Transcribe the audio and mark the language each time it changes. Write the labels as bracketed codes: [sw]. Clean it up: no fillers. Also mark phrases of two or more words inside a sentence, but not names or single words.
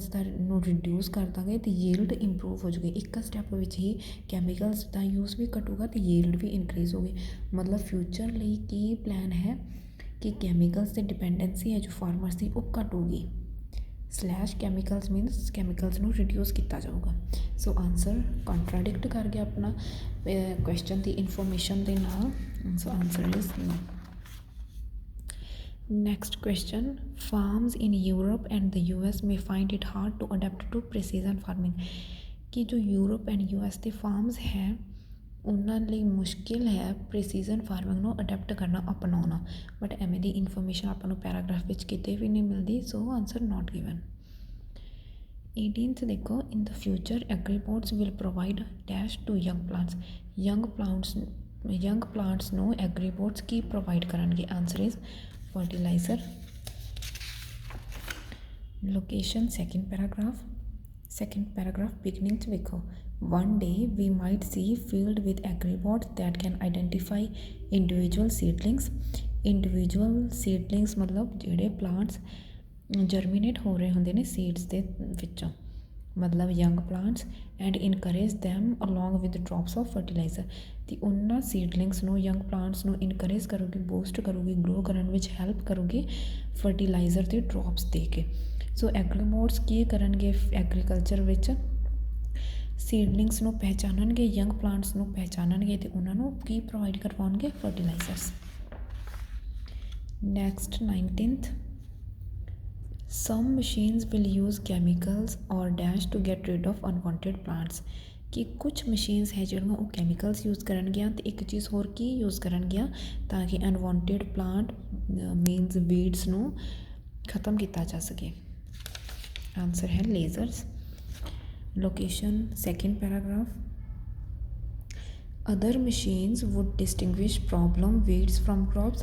[pa] ਦਾ ਨੂੰ ਰਿਡਿਊਸ ਕਰ ਦਾਂਗੇ ਅਤੇ [en] yield improve [pa] ਹੋ ਜੂਗੀ ਇੱਕ ਸਟੈਪ ਵਿੱਚ ਹੀ ਕੈਮੀਕਲਸ ਦਾ ਯੂਜ਼ ਵੀ ਘਟੂਗਾ ਅਤੇ ਯੀਲਡ ਵੀ ਇਨਕਰੀਜ਼ ਹੋਗੀ ਮਤਲਬ ਫਿਊਚਰ ਲਈ ਕੀ ਪਲਾਨ ਹੈ ਕਿ ਕੈਮੀਕਲਸ 'ਤੇ ਡਿਪੈਂਡੈਂਸੀ ਹੈ ਜੋ ਫਾਰਮਰਸ ਦੀ ਉਹ ਘਟੂਗੀ [en] slash chemicals means chemicals [pa] ਨੂੰ ਰਿਡਿਊਸ ਕੀਤਾ ਜਾਊਗਾ ਸੋ [en] answer contradict [pa] ਕਰ ਗਿਆ ਆਪਣਾ ਕੁਐਸਚਨ ਦੀ ਇਨਫੋਰਮੇਸ਼ਨ ਦੇ ਨਾਲ ਸੋ [en] answer is no Next question farms in Europe and the US may find it hard to adapt to precision farming [hi] कि जो [en] Europe and US [pa] ਦੇ ਫਾਰਮਸ ਹੈ ਉਹਨਾਂ ਲਈ ਮੁਸ਼ਕਿਲ ਹੈ [en] precision farming [pa] ਨੂੰ ਅਡੈਪਟ ਕਰਨਾ ਅਪਣਾਉਣਾ ਬਟ ਐਵੇਂ ਦੀ ਇਨਫੋਰਮੇਸ਼ਨ ਆਪਾਂ ਨੂੰ ਪੈਰਾਗ੍ਰਾਫ ਵਿੱਚ ਕਿਤੇ ਵੀ ਨਹੀਂ ਮਿਲਦੀ ਸੋ [en] answer not given 18th [pa] ਦੇਖੋ [en] in the future agribots will provide dash to young plants [pa] ਨੂੰ ਐਗਰੀਬੋਟਸ ਕੀ ਪ੍ਰੋਵਾਈਡ ਕਰਨਗੇ [en] answer is fertilizer location second paragraph beginning to ਵੇਖੋ one day we might see field with agribots that can identify individual seedlings ਮਤਲਬ [pa] ਜਿਹੜੇ ਪਲਾਂਟਸ ਜਰਮੀਨੇਟ ਹੋ ਰਹੇ ਹੁੰਦੇ ਨੇ ਸੀਡਸ ਦੇ ਵਿੱਚੋਂ ਮਤਲਬ [en] young plants and encourage them along with drops of fertilizer [pa] ਅਤੇ ਉਹਨਾਂ ਸੀਡਲਿੰਗਸ ਨੂੰ [en] young plants [pa] ਨੂੰ ਇਨਕਰੇਜ ਕਰੂਗੀ ਬੂਸਟ ਕਰੂਗੀ ਗਰੋ ਕਰਨ ਵਿੱਚ ਹੈਲਪ ਕਰੂਗੀ ਫਰਟੀਲਾਈਜ਼ਰ ਦੇ ਡ੍ਰੌਪਸ ਦੇ ਕੇ ਸੋ ਐਗਰੀਬੋਟਸ ਕੀ ਕਰਨਗੇ ਐਗਰੀਕਲਚਰ ਵਿੱਚ ਸੀਡਲਿੰਗਸ ਨੂੰ ਪਹਿਚਾਨਣਗੇ [en] young plants [pa] ਨੂੰ ਪਹਿਚਾਨਣਗੇ ਅਤੇ ਉਹਨਾਂ ਨੂੰ ਕੀ ਪ੍ਰੋਵਾਈਡ ਕਰਵਾਉਣਗੇ ਫਰਟੀਲਾਈਜ਼ਰਸ [en] ਨੈਕਸਟ 19th some machines will use chemicals or dash to get rid of unwanted [pa] plants ਕਿ ਕੁਛ ਮਸ਼ੀਨਸ ਹੈ ਜਿਹੜੀਆਂ ਉਹ [en] chemicals use [pa] ਕਰਨਗੀਆਂ ਅਤੇ ਇੱਕ ਚੀਜ਼ ਹੋਰ ਕੀ ਯੂਜ਼ ਕਰਨਗੀਆਂ ਤਾਂ ਕਿ [en] unwanted plant means weeds [pa] ਨੂੰ ਖਤਮ ਕੀਤਾ ਜਾ ਸਕੇ ਆਨਸਰ ਹੈ [en] lasers location second paragraph other machines would distinguish problem weeds from crops.